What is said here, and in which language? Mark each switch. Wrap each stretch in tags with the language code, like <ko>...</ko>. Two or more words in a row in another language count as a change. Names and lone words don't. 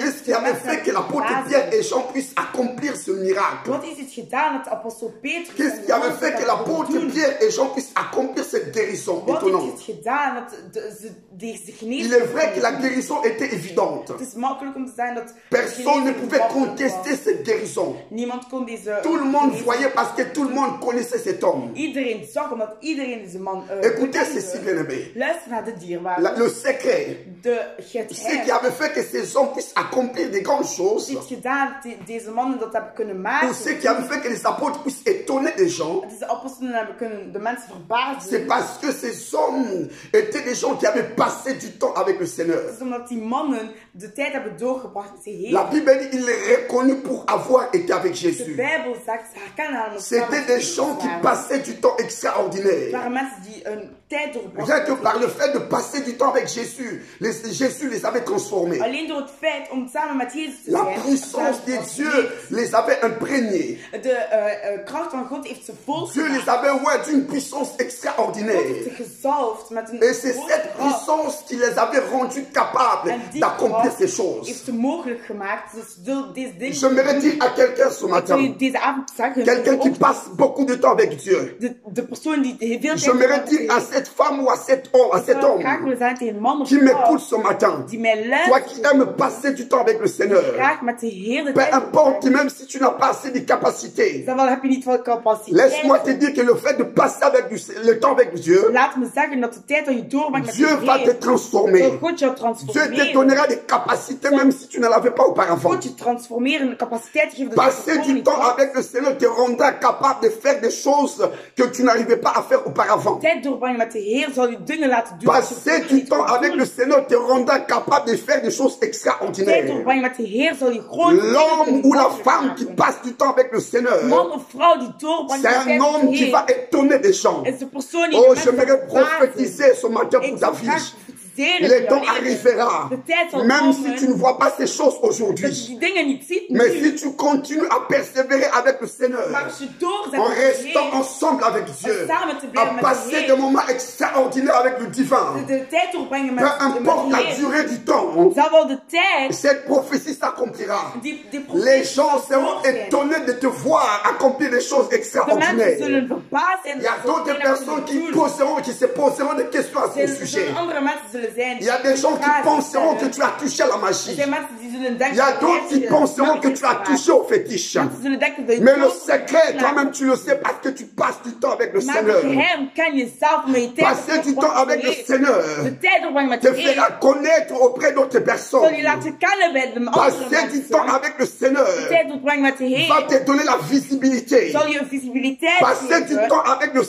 <fr>Qu'est-ce qui avait fait que l'apôtre Pierre et Jean puissent accomplir ce miracle?</fr> <nl>Wat is het gedaan dat de apostel Petrus...</nl> <fr>Qu'est-ce qui avait fait que l'apôtre Pierre et Jean puissent accomplir cette guérison</fr> <nl>Wat heeft</nl> <fr>étonnante?</fr> <nl>het gedaan dat deze</nl> <fr>Il</fr> <nl>genezing...</nl> <fr>est vrai que la guérison était évidente.</fr> <nl>Het is makkelijk om te zeggen dat...</nl> <fr>Personne ne pouvait contester cette guérison.</fr> <nl>Niemand kon deze...</nl> <fr>Tout le monde voyait parce que tout le monde connaissait cet homme.</fr> <nl>Iedereen zag omdat iedereen deze man...</nl> <fr>Écoutez ceci, bien-aimé.</fr> <nl>Luister naar de dierbare.</nl> <fr>Le secret,</fr> <nl>De</nl> <fr>ce qui</fr> <nl>geheim.</nl> <fr>avait fait que ces hommes puissent accomplir des grandes choses,</fr> <nl>Dit gedaan, deze mannen dat hebben kunnen maken.</nl> <fr>ou ce qui avait fait que les apôtres puissent étonner des gens,</fr> <nl>Deze apostelen hebben kunnen de mensen verbazen.</nl> <fr>c'est parce que ces hommes étaient des gens qui avaient passé du temps avec le Seigneur.</fr> <nl>Het is omdat die mannen de tijd hebben doorgebracht met de Heer.</nl> <fr>La Bible dit qu'il est reconnu pour avoir été avec</fr> <nl>De</nl> <fr>Jésus.</fr> <nl>Bijbel zegt, ze herkennen hem.</nl> <fr>C'était des gens qui passaient du temps</fr> <nl>Het</nl> <fr>extraordinaire.</fr> <nl>waren mensen die een tijd</nl> <fr>Rien</fr> <nl>doorbrachten.</nl> <fr>que par le fait de passer du temps avec Jésus, Jésus les avait transformés.</fr> <nl>Alleen door het feit om samen met Jezus te</nl> <fr>La</fr> <nl>zijn.</nl> <fr>puissance de Dieu les avait imprégnés.</fr> <nl>De kracht van God heeft ze vol</nl> <fr>Dieu les</fr> <nl>gemaakt.</nl> <fr>avait ouverts d'une puissance</fr> <nl>God heeft ze</nl> <fr>extraordinaire.</fr> <nl>gezalfd met een</nl> <fr>Et c'est</fr> <nl>grote</nl> <fr>cette</fr> <nl>kracht.</nl> <fr>puissance qui les avait rendus capables</fr> <nl>En die</nl> <fr>d'accomplir</fr> <nl>kracht</nl> <fr>ces choses.</fr> <nl>heeft ze mogelijk gemaakt. Dus deze dingen.</nl> <fr>J'aimerais dire à quelqu'un ce</fr> <nl>Ik wil</nl> <fr>matin,</fr> <nl>je deze avond zeggen.</nl> <fr>quelqu'un qui passe beaucoup de temps avec Dieu,</fr> <nl>De persoon die heel veel tijd</nl> <fr>j'aimerais dire à cette femme ou à cet homme, à cet homme</fr> <nl>graag willen zijn tegen een man of</nl> <fr>qui</fr> <nl>vrouw</nl> <fr>m'écoute ce matin,</fr> <nl>die mij</nl> <fr>toi qui</fr> <nl>luistert.</nl> <fr>aimes passer du temps avec le Seigneur,</fr> <nl>Graag met de Heer de</nl> <fr>peu</fr> <nl>tijd.</nl> <fr>importe, même si tu n'as pas assez de capacités,</fr> <nl>Dan wel heb je niet veel capaciteit.</nl> <fr>laisse-moi te dire que le fait de passer avec le temps avec Dieu,</fr> <nl>Laat me zeggen dat de tijd dat je doorbrengt met</nl> <fr>Dieu</fr> <nl>de</nl> <fr>va te</fr> <nl>Heer,</nl> <fr>transformer.</fr> <nl>dat God jou</nl> <fr>Dieu te</fr> <nl>transformeren.</nl> <fr>donnera des capacités même si tu ne l'avais pas auparavant.</fr> <nl>God je transformeren, de capaciteit geven.</nl> <fr>Passer du temps avec le Seigneur te rendra capable de faire des choses que tu n'arrivais pas à faire auparavant.</fr> <nl>Tijd doorbrengen met de Heer zal je dingen laten doen.</nl> <fr>Passer du temps avec le Seigneur te rendra capable de faire des choses</fr> <nl>Tijd</nl> <fr>extraordinaires.</fr> <nl>doorbrengen met de Heer zal je grote dingen</nl> <fr>L'homme</fr> <nl>kunnen</nl> <fr>ou la</fr> <nl>mogelijk</nl> <fr>femme qui</fr> <nl>maken.</nl> <fr>passe du temps avec le Seigneur,</fr> <nl>Man of vrouw die doorbrengt</nl> <fr>c'est</fr> <nl>met</nl> <fr>un</fr> <nl>tijd met</nl> <fr>homme</fr> <nl>de</nl> <fr>qui va</fr> <nl>Heer,</nl> <fr>étonner des gens.</fr> <nl>is de persoon die</nl> <fr>Oh,</fr> <nl>de mensen</nl> <fr>j'aimerais</fr> <nl>verbazen.</nl> <fr>prophétiser ce matin</fr> <nl>Ik</nl> <fr>pour ta</fr> <nl>zou</nl> <fr>vie.</fr> <nl>graag profetiseren</nl> <fr>Le</fr> <nl>voor</nl> <fr>temps</fr> <nl>jouw leven.</nl> <fr>arrivera,</fr> <nl>De tijd zal</nl> <fr>même si</fr> <nl>komen</nl> <fr>tu ne vois pas ces choses</fr> <nl>dat je</nl> <fr>aujourd'hui.</fr> <nl>die dingen niet ziet</nl> <fr>Mais</fr> <nl>nu.</nl> <fr>si tu continues à persévérer avec le Seigneur,</fr> <nl>Maar als je doorzet</nl> <fr>en</fr> <nl>met de</nl> <fr>restant</fr> <nl>Heer,</nl> <fr>ensemble avec Dieu,</fr> <nl>samen te</nl> <fr>à</fr> <nl>blijven met de</nl> <fr>passer</fr> <nl>Heer,</nl> <fr>des moments extraordinaires avec le divin,</fr> <nl>de tijd doorbrengen</nl> <fr>peu</fr> <nl>met</nl> <fr>importe</fr> <nl>de</nl> <fr>la</fr> <nl>Heer,</nl> <fr>durée du temps,</fr> <nl>zal wel de tijd,</nl> <fr>cette prophétie s'accomplira.</fr> <nl>die</nl> <fr>Les</fr> <nl>profetie</nl> <fr>gens</fr> <nl>zal</nl> <fr>seront</fr> <nl>door zijn.</nl> <fr>étonnés de te voir accomplir des choses</fr> <nl>De mensen</nl> <fr>extraordinaires.</fr> <nl>zullen verbaasd zijn.</nl> <fr>Il y a d'autres personnes qui se poseront des questions à ce sujet.</fr> <nl>Andere mensen zullen zijn.</nl> <fr>Il y a des gens qui penseront que tu as touché à la</fr> <nl>Er</nl> <fr>magie.</fr> <nl>zijn mensen die zullen denken.</nl> <fr>Il y a d'autres qui penseront que tu as touché au fétiche.</fr> <nl>Mensen zullen denken dat je</nl> <fr>Mais le</fr> <nl>het</nl> <fr>secret, toi-même, tu le sais parce que tu passes du temps avec le</fr> <nl>Maar het</nl> <fr>Seigneur.</fr> <nl>geheim kan je zelf met je tijd</nl> <fr>Passer du temps avec le Seigneur</fr> <nl>de tijd doorbrengen met</nl> <fr>te</fr> <nl>de</nl> <fr>fera</fr> <nl>Heer.</nl> <fr>connaître auprès d'autres</fr> <nl>Zal je</nl> <fr>personnes.</fr> <nl>laten kennen bij de andere</nl> <fr>Passer du temps</fr> <nl>mensen.</nl> <fr>avec le Seigneur</fr> <nl>De tijd doorbrengen met de</nl> <fr>va</fr> <nl>Heer.</nl> <fr>te donner la visibilité.</fr> <nl>Zal je een visibiliteit</nl> <fr>Passer du</fr> <nl>geven.</nl> <fr>temps avec le</fr>